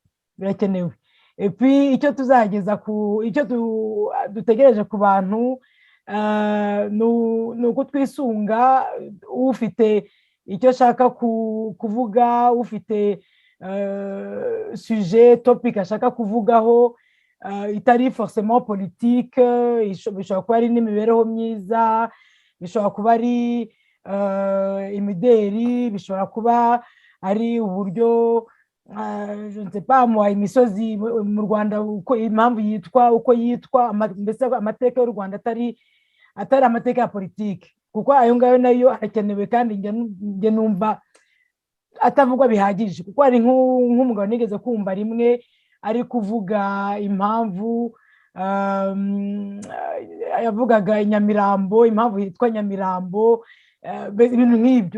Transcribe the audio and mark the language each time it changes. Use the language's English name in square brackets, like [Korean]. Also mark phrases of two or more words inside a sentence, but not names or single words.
[Kinyarwanda] Epi icyo tuzageza icyo dutegereje ku bantu ni uko twisunga ufite icyo ashaka kuvuga, ufite sujet topic ashaka kuvugaho, itari [French] forcément politique, [Kinyarwanda] bishobora kuba ari n'imibereho myiza, bishobora kuba ari imideri, bishobora kuba ari uburyo [French] je ne sais pas moi, [Kinyarwanda] imisozi mu Rwanda impamvu yitwa uko yitwa, mbese amateka y'u Rwanda atari amateka ya politike, kuko ayo ngayo nayo arakenewe kandi njye numva atavugwa bihagije, kuko hari nk'umugabo nigeze kumva rimwe ari kuvuga impamvu yavugaga Nyamirambo, impamvu yitwa Nyamirambo, ibintu nk'ibyo.